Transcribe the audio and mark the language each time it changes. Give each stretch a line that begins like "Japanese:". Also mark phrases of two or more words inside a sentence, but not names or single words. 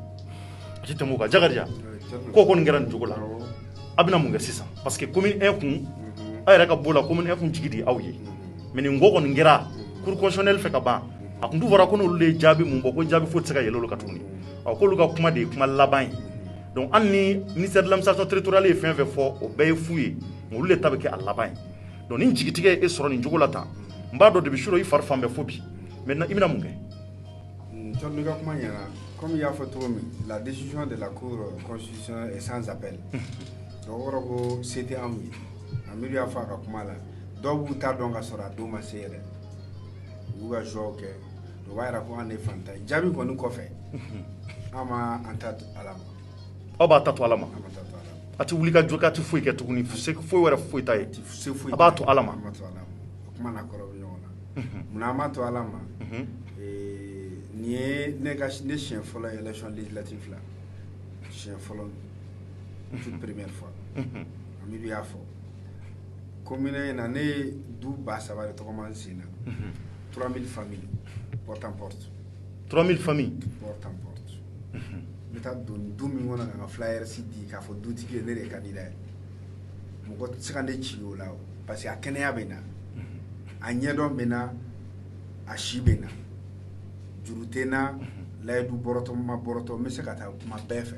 Bambara: a tɛ tɛmɛ o kan Jakarija ko kɔni kɛra nin cogo la a bɛna mun kɛ sisan
French: parce que
Bambara: commune 1 kun a yɛrɛ ka bɔ la commune 1 kun jigi de aw ye mais nin ko kɔni kɛra
French: cour constitutionnelle
Bambara: fɛ ka ban a kun t'u fɔra ko n'olu de ye jaabi mun bɔ ko jaabi foyi tɛ se ka yɛlɛ olu kan tuguni k'olu ka kuma de ye kuma laban ye donc hali ni
French: ministère de l'administration territoriale
Bambara: ye fɛn fɛn fɔ o bɛɛ ye fu ye olu de ta bɛ kɛ a laban ye donc ni jigitigɛ ye e sɔrɔ nin cogo la tan n b'a dɔn depuis suro i fari fan bɛɛ fo bi maintenant i bɛna mun kɛ Thierno ka kuma ɲɛna comme i y'a fɔ cogo min la
French: décision de la cour constitutionnelle est sans appel
Bambara: donc o kɔrɔ ko se tɛ anw ye Amidu y'a fɔ a ka kuma la dɔw b'u ta dɔn ka sɔrɔ a don ma se yɛrɛ u b'u ka choix kɛ o b'a jira ko an de ye fantan ye jaabi kɔni kɔfɛ an ma an ta Ala ma aw b'a ta to Ala ma an ma ta to Ala ma a tɛ wuli ka jɔ k'a tɛ foyi kɛ tuguni foyi wɛrɛ foyi t'a ye se foyi a b'a to Ala ma an ma to Ala ma o kuma na kɔrɔ bɛ ɲɔgɔn na munna an ma to Ala ma nin ye ne siɲɛ fɔlɔ ye
French: élection législative
Bambara: la siɲɛ fɔlɔ
French: toute première fois
Bambara: Amidu y'a fɔ commune in na ne ye du 3000 de tɔgɔma n sen na 3000
French: familles porte en porte 3000 familles porte en porte
Bambara: bɛ taa don du min kɔnɔ ka n ka flyers di k'a fɔ dutigi ye ne de ye candidat ye mɔgɔ tɛ se ka ne ci o la
French: parce que
Bambara: a kɛnɛya bɛ na a ɲɛdɔn bɛ na a si bɛ na juru tɛ n na layidu bɔrɔtɔ ma bɔrɔtɔ n bɛ se ka taa kuma bɛɛ fɛ.